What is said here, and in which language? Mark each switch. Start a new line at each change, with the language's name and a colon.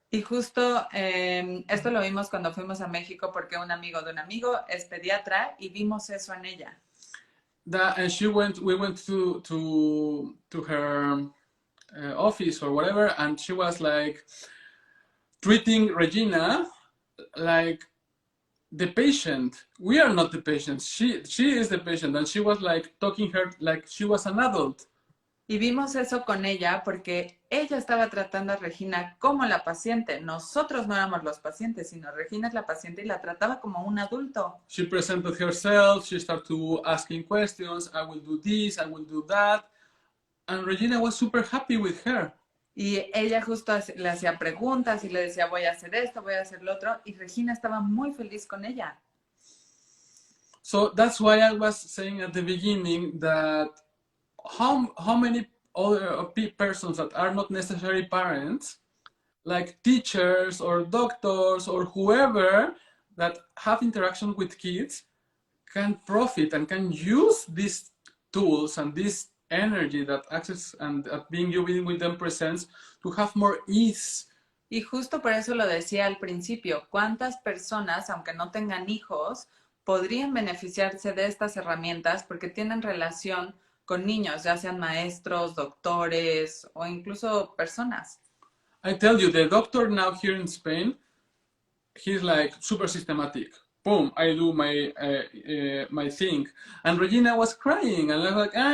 Spanish: Y justo esto lo vimos cuando fuimos a México porque un amigo de un amigo es pediatra y vimos eso en ella.
English: And we went to her office or whatever, and she was like treating Regina like the patient. We are not the patient. She is the patient, and she was like talking her like she was an adult.
Spanish: Y vimos eso con ella porque ella estaba tratando a Regina como la paciente. Nosotros no éramos los pacientes, sino Regina es la paciente y la trataba como un adulto.
English: She presented herself, she started to asking questions, I will do this, I will do that. And Regina was super happy with her.
Spanish: Y ella justo le hacía preguntas y le decía, voy a hacer esto, voy a hacer lo otro. Y Regina estaba muy feliz con ella.
English: So that's why I was saying at the beginning that how many other persons that are not necessarily parents, like teachers or doctors or whoever that have interaction with kids, can profit and can use these tools and this energy that access and being you being with them presents to have more ease.
Spanish: Y justo por eso lo decía al principio, ¿cuántas personas, aunque no tengan hijos, podrían beneficiarse de estas herramientas porque tienen relación con niños, ya sean maestros, doctores o incluso personas?
English: I tell you, the doctor now here in Spain, he's like super systematic. Boom, I do my thing. And Regina was crying, and I was like,